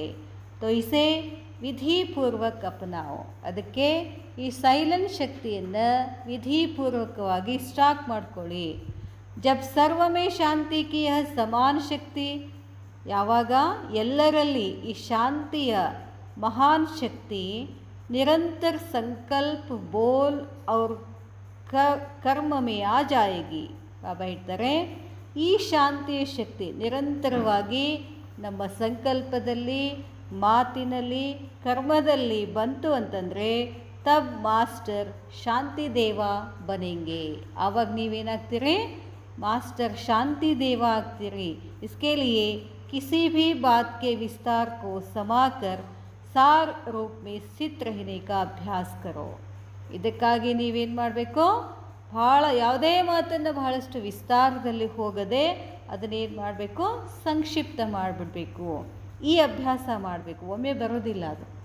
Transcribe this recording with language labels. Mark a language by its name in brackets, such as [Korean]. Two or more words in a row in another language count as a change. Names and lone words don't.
[Hindi] तो इसे विधिपूर्वक अपनाओ. [Kannada] ಅದಕ್ಕೆ ಈ ಸೈಲೆನ್ಸ್ ಶಕ್ತಿಯನ್ನು ವಿಧಿಪೂರ್ವಕವಾಗಿ ಸ್ಟಾಕ್ ಮಾಡ್ಕೊಳ್ಳಿ. [Hindi] जब सर्वमें शांति की यह समान शक्ति. [Kannada] ಯಾವಾಗ ಎಲ್ಲರಲ್ಲಿ ಈ ಶಾಂತಿಯ ಮಹಾನ್ ಶಕ್ತಿ [Hindi] निरंतर संकल्प बोल और कर्म में आ जाएगी. [Kannada] ಬಾಬಾ ಹೇಳ್ತಾರೆ, ಈ ಶಾಂತಿಯ ಶಕ್ತಿ ನಿರಂತರವಾಗಿ ನಮ್ಮ ಸಂಕಲ್ಪದಲ್ಲಿ, ಮಾತಿನಲ್ಲಿ, ಕರ್ಮದಲ್ಲಿ ಬಂತು ಅಂತಂದರೆ [Hindi] तब मास्टर शांति देव बनेंगे. [Kannada] ಆವಾಗ ನೀವೇನಾಗ್ತೀರಿ, ಮಾಸ್ಟರ್ ಶಾಂತಿ ದೇವ ಆಗ್ತೀರಿ. [Hindi] इसके लिए किसी भी बात के विस्तार को समाकर सार रूप में स्थित रहने का अभ्यास करो. [Kannada] ಇದಕ್ಕಾಗಿ ನೀವೇನು ಮಾಡಬೇಕು, ಯಾವುದೇ ಮಾತನ್ನು ಬಹಳಷ್ಟು ವಿಸ್ತಾರದಲ್ಲಿ ಹೋಗದೆ ಅದನ್ನೇನು ಮಾಡಬೇಕು, ಸಂಕ್ಷಿಪ್ತ ಮಾಡಿಬಿಡ್ಬೇಕು. ಈ ಅಭ್ಯಾಸ ಮಾಡಬೇಕು. ಒಮ್ಮೆ ಬರೋದಿಲ್ಲ ಅದು.